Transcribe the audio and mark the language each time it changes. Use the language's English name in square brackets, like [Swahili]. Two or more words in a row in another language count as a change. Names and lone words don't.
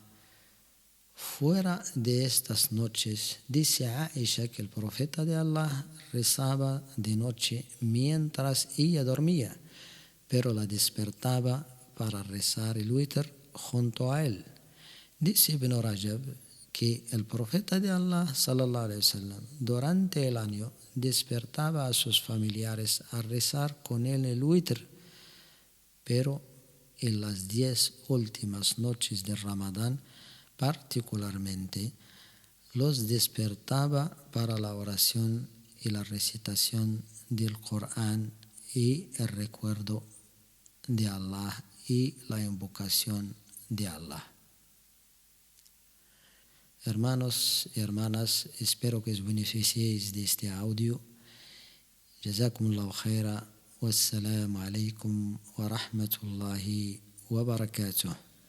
[Spanish] Fuera de estas noches, dice Aisha que el profeta de Allah rezaba de noche mientras ella dormía, pero la despertaba para rezar el witr junto a él. Dice Ibn Rajab que el profeta de Allah [Arabic] صلى الله عليه وسلم [Spanish] durante el año despertaba a sus familiares a rezar con él el witr, pero en las 10 últimas noches de Ramadán particularmente los despertaba para la oración y la recitación del Corán y el recuerdo de Allah y la invocación de Allah. Hermanos y hermanas, espero que os beneficiéis de este audio. [Arabic] جزاكم الله خيرا. والسلام عليكم ورحمة الله وبركاته.